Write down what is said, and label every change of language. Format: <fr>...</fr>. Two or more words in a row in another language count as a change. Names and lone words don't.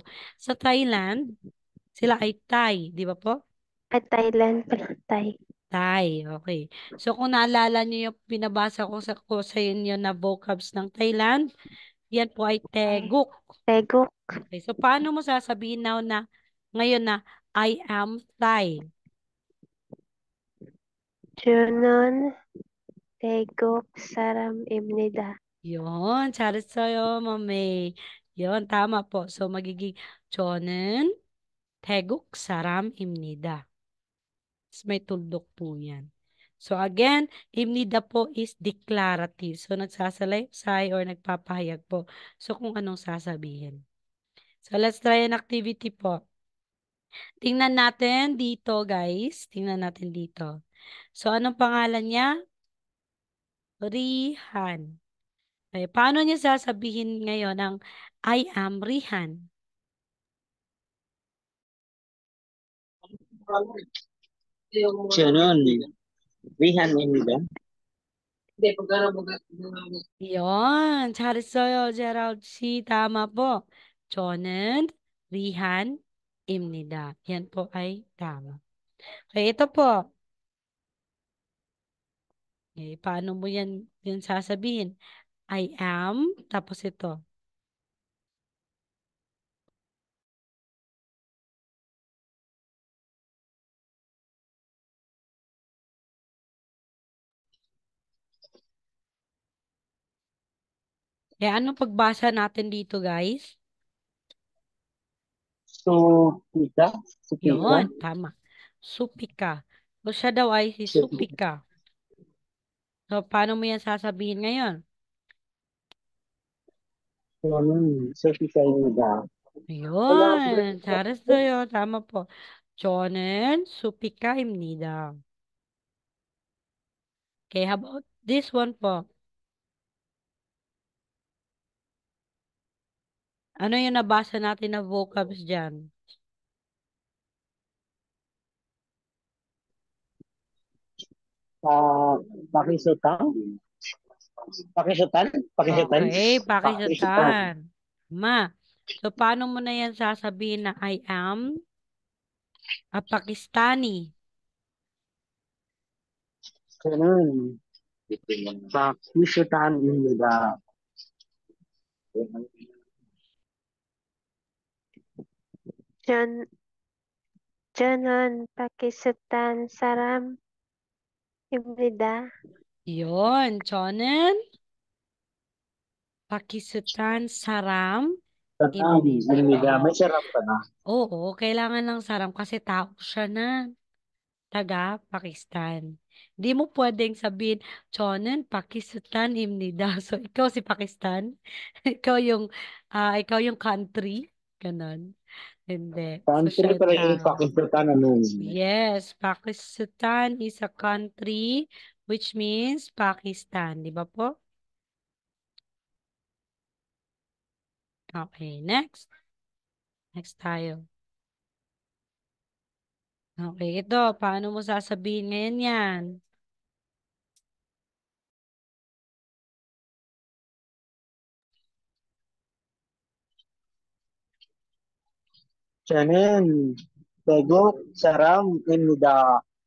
<tl>Sa Thailand, sila ay Thai, di ba po? At Thailand pala. Thai. Thai. Okay. So, kung naalala niyo yung pinabasa ko sa inyo na vocabs ng Thailand, yan po ay teguk. Teguk. Okay. So, paano mo sasabihin now na ngayon na I am Thai?</tl> <ko>저는. 태국. 사람 입니다.</ko> <tl>Yun, 잘했어요, mami. Yun, tama po. So, magiging</tl> <ko>저는 태국 사람입니다.</ko> <tl>May tuldok po yan. So, again, imnida po</tl> <en>is declarative.</en> <tl>So, nagsasalaysay or nagpapahayag po. So, kung anong sasabihin.</tl> <en>So, let's try an activity po.</en> <tl>Tingnan natin dito, guys. Tingnan natin dito. So, anong pangalan niya? Rihan. Okay, paano niya sasabihin ngayon ang</tl> <en>I am Rihan?</en> <ko>저는 리한입니다.</ko> <tl>Yon, 잘했어요, Gerald C. Tama po.</tl> <ko>저는 리한입니다.</ko> <tl>Yan po ay tama. Okay, ito po. Okay, paano mo yan sasabihin?</tl> <en>I am,</en> <tl>tapos ito. Kaya anong pagbasa natin dito, guys?</tl> <ko>수피가, 수피가,</ko> <tl>Yon, tama. Supika. So, siya daw ay si</tl> <ko>수피가. Supika.</ko> <tl>So, paano mo yan sasabihin ngayon?</tl> <ko>저는 수피가입니다.</ko> <tl>Ayun, 잘했어요. Tama po.</tl> <ko>저는 supika입니다.</ko> <en>Okay, how about this one po?</en> <tl>Ano yung nabasa natin na vocabs dyan?</tl> <ko>아, 파키스탄? 파키스탄? 파키스탄? Okay, 파키스탄.</ko> <tl>pakisutan. Tama. So, paano mo na yan sasabihin na</tl> <en>I am a Pakistani?</en> <ko>저는 파키스탄입니다. Junun. Pakistan. 사람 입니다. Yun, 저는 Pakistan Saram 사람입니다. Imnida.</ko> <tl>may sarap ka na. Oo, kailangan ng saram kasi tao siya na. Taga Pakistan. Hindi mo pwedeng sabihin,</tl> <ko>저는, 파키스탄, 입니다.</ko> <tl>So, ikaw si Pakistan. ikaw yung country. Ganon. Hindi. So, Country siya yung pala yung tao. Pakistan, ano.</tl> <en>Yes, Pakistan is a country which means Pakistan.</en> <tl>Di ba po? Okay, next. Next tayo. Okay, ito. Paano mo sasabihin ngayon yan?</tl> <ko>저는 태국 사람입니다.</ko>